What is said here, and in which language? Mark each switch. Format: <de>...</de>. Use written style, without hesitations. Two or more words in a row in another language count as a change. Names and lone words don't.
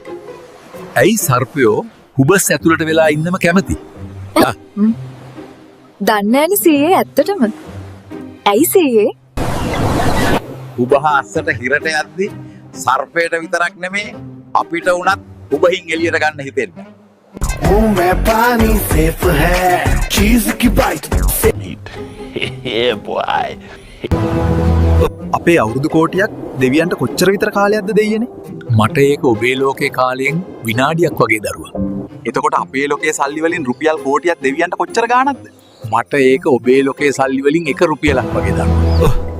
<si>ඇයි සර්පයෝ හුබස් ඇතුළට වෙලා ඉන්නම කැමති? දන්නේ නැනේ සීයේ ඇත්තටම. ඇයි සීයේ? උබහ අස්සට හිරට යද්දි සර්පයට විතරක් නෙමේ අපිට උනත් උබහින් එළියට ගන්න හිතෙන්නේ.</si> <hi>मुंह में पानी सेफ है चीज की बाइट</hi> <en>Yeah, boy.</en> <si>අපේ අවුරුදු කෝටියක් දෙවියන්ට කොච්චර විතර කාලයක්ද දෙයියනේ? මට ඒක ඔබේ ලෝකේ කාලයෙන් විනාඩියක් වගේ දරුවා. එතකොට අපේ ලෝකයේ සල්ලි වලින් රුපියල් කෝටියක් දෙවියන්ට කොච්චර ගාණක්ද? මට ඒක ඔබේ ලෝකේ සල්ලි වලින් 1 රුපියලක් වගේ දරුවා.</si>